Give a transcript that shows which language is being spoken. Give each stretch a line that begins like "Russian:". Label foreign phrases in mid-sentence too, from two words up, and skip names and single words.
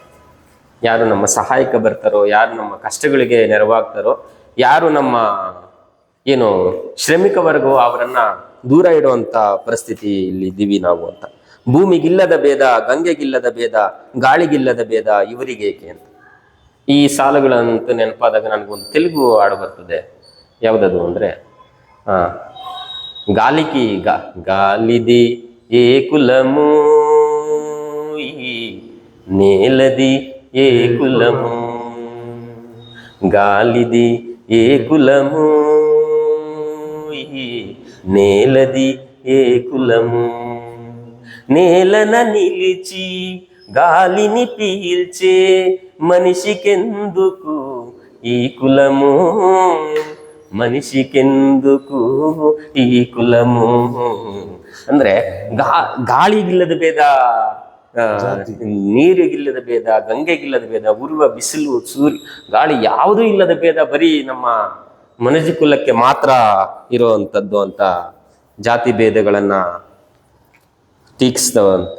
Kannada: ಯಾರು ನಮ್ಮ ಸಹಾಯಕ ಬರ್ತಾರೋ, ಯಾರು ನಮ್ಮ ಕಷ್ಟಗಳಿಗೆ ನೆರವಾಗ್ತಾರೋ, ಯಾರು ನಮ್ಮ ಏನು ಶ್ರಮಿಕ ವರ್ಗವೋ ಅವರನ್ನ ದೂರ ಇಡುವಂತ ಪರಿಸ್ಥಿತಿ ಇಲ್ಲಿ ಇದ್ದೀವಿ ನಾವು ಅಂತ. ಭೂಮಿಗಿಲ್ಲದ ಭೇದ, ಗಂಗೆಗಿಲ್ಲದ ಭೇದ, ಗಾಳಿಗಿಲ್ಲದ ಭೇದ ಇವರಿಗೇಕೆ ಅಂತ. ಈ ಸಾಲುಗಳಂತೂ ನೆನಪಾದಾಗ ನನಗೊಂದು ತೆಲುಗು ಹಾಡು ಬರ್ತದೆ. ಯಾವುದದು ಅಂದ್ರೆ
Telugu: గాలికి గాలిది ఏ కులము, నేలది ఏ కులము, గాలిది ఏ కులము, నేలది ఏ కులము, నేలన నిలిచి గాలిని పీల్చే మనిషికెందుకు ఈ కులము, మనుష్యకెందుకు ఈ కులము.
Kannada: ಅಂದ್ರೆ ಗಾಳಿಗಿಲ್ಲದ ಭೇದ, ನೀರಿಗಿಲ್ಲದ ಭೇದ, ಗಂಗೆಗಿಲ್ಲದ ಭೇದ, ಉರುವ ಬಿಸಿಲು, ಸೂರ್ಯ, ಗಾಳಿ ಯಾವುದೂ ಇಲ್ಲದ ಭೇದ ಬರೀ ನಮ್ಮ ಮನುಷ್ಯ ಕುಲಕ್ಕೆ ಮಾತ್ರ ಇರುವಂತದ್ದು ಅಂತ ಜಾತಿ ಭೇದಗಳನ್ನ ಟೀಕಿಸ್ತವಂತ.